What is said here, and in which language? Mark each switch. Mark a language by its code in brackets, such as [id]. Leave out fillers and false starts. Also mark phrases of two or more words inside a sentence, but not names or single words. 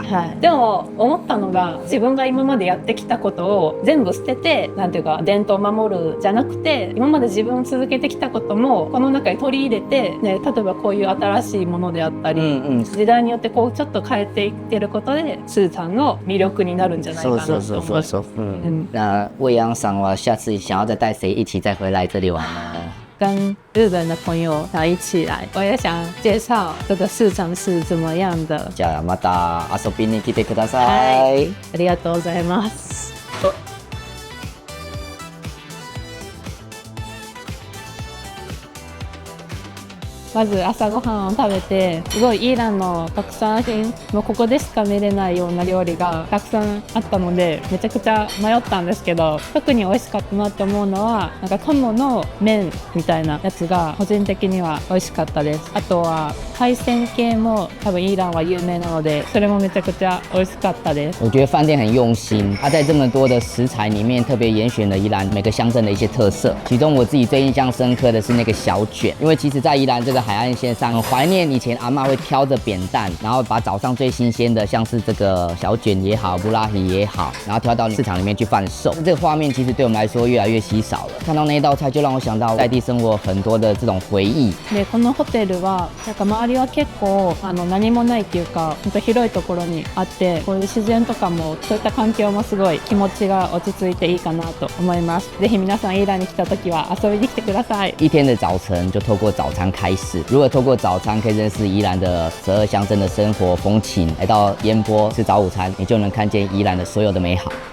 [ja] でも思ったのが、自分が今までやってきたことを全部捨てて、なんていうか伝統を守るじゃなくて、今まで自分続けてきたこともこの中に取り入れて、例えばこういう新しいものであったり、時代によってこうちょっと変えていってることでスーちゃんの魅力になるんじゃないかなと思います。 [zh] 那未央さんは下次想要再带谁一起再回来这里玩呢？跟日本的朋友一起来，我也想介绍这个市场是怎么样的。 [ja] じゃあまた遊びに来てください。ありがとうございます。まず朝ごはんを食べて、すごいイランの特産品、もうここでしか見れないような料理がたくさんあったので、めちゃくちゃ迷ったんですけど、特に美味しかったなと思うのは、なんか鴨の麺みたいなやつが個人的には美味しかったです。あとは海鮮系も多分イランは有名なので、それもめちゃくちゃ美味しかったです。 [zh] 我觉得饭店很用心，它在这么多的食材里面特别严选了宜兰每个乡镇的一些特色。其中我自己最印象深刻的是那个小卷，因为其实在宜兰这个海岸线上，很怀念以前阿嬷会挑着扁担，然后把早上最新鲜的，像是这个小卷也好，布拉提也好，然后挑到市场里面去贩售。这个画面其实对我们来说越来越稀少了。看到那一道菜，就让我想到在地生活很多的这种回忆。 [ja] でこのホテルはなんか周りは結構何もないっていうか、本当広いところにあって、こういう自然とかもそういった環境もすごい気持ちが落ち着いていいかなと思います。ぜひ皆さんイランに来た時は遊びに来てください。 [zh] 一天的早晨就透过早餐开始，如果透过早餐可以认识宜兰的12乡镇的生活风情，来到烟波吃早午餐，你就能看见宜兰的所有的美好。